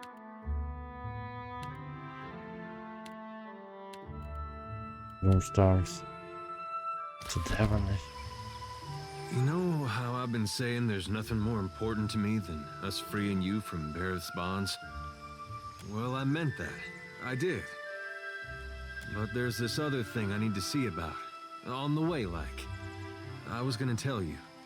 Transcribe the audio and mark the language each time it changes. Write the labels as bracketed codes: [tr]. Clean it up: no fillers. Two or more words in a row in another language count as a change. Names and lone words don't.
[en] No stars. [uk] Це де вони? [en] You know how I've been saying there's nothing more important to me than us freeing you from Barrett's bonds? Well, I meant that. I did. But there's this other thing I need to see about. On the way, like. I was gonna tell you.